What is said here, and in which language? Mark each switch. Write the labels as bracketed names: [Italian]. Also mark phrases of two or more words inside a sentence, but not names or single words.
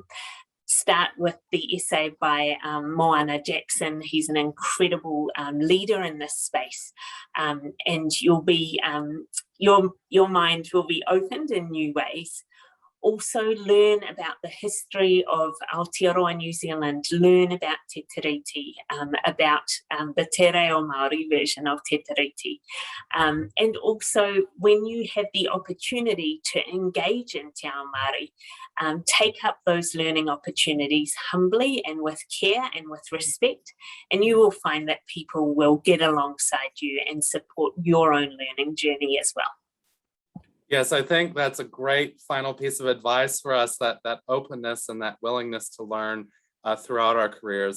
[English] Start with the essay by Moana Jackson. He's an incredible leader in this space, and you'll be your mind will be opened in new ways. Also learn about the history of Aotearoa New Zealand, learn about [Māori] te tiriti, [English] about the [Māori] te reo Māori [English] version of [Māori] te tiriti. [English] And also when you have the opportunity to engage in [Māori] te ao Māori, [English] take up those learning opportunities humbly and with care and with respect, and you will find that people will get alongside you and support your own learning journey as well. Yes, I think that's a great final piece of advice for us, that openness and that willingness to learn throughout our careers.